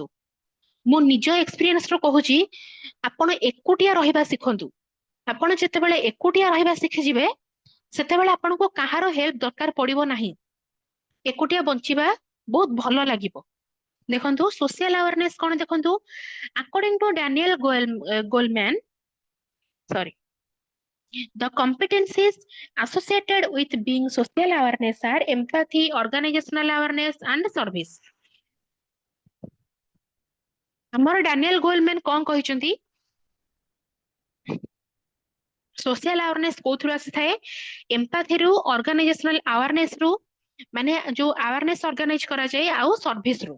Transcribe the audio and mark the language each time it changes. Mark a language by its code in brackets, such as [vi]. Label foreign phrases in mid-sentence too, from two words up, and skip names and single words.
[or] ମୁଁ ନିଜ ଏକ୍ସପିରିଏନ୍ସ ରୁ କହୁଛି, ଆପଣ ଏକୁଟିଆ ରହିବା ଶିଖନ୍ତୁ। ଆପଣ ଯେତେବେଳେ ଏକୁଟିଆ ରହିବା ଶିଖିଯିବେ ସେତେବେଳେ ଆପଣଙ୍କୁ କାହାର ହେଲ୍ପ ଦରକାର ପଡିବ ନାହିଁ, ଏକୁଟିଆ ବଞ୍ଚିବା ବହୁତ ଭଲ ଲାଗିବ। ଦେଖନ୍ତୁ [en] social awareness [or] କଣ, ଦେଖନ୍ତୁ [en] according to Daniel Goleman, sorry, the competencies associated with being social awareness are empathy, organizational awareness and service। [or] ଆମର ଡାନିଏଲ ଗୋଲମ୍ୟାନ କଣ କହିଛନ୍ତି, [en] social awareness [or] କୋଉଥିରୁ ଆସିଥାଏ, ଏମ୍ପାଥିରୁ, [en] organizational awareness [or] ରୁ, ମାନେ ଯୋଉ [en] awareness organize [or] କରାଯାଏ, ଆଉ ସର୍ଭିସ ରୁ।